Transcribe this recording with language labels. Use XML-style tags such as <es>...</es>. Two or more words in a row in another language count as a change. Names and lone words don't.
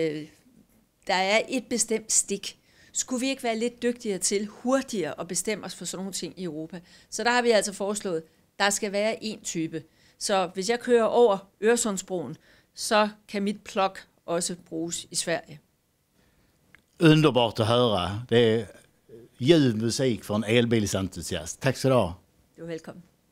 <da>Der er et bestemt stik. Skulle vi ikke være lidt dygtigere til hurtigere at bestemme os for sådan nogle ting i Europa? Så der har vi altså foreslået, der skal være én type. Så hvis jeg kører over Øresundsbroen, så kan mit plug også bruges i Sverige.</da> <sv>Underbart att höra. Det är ljuv musik för en elbilsentusiast. Tack så du ha.</sv> <da>Du er velkommen.</da>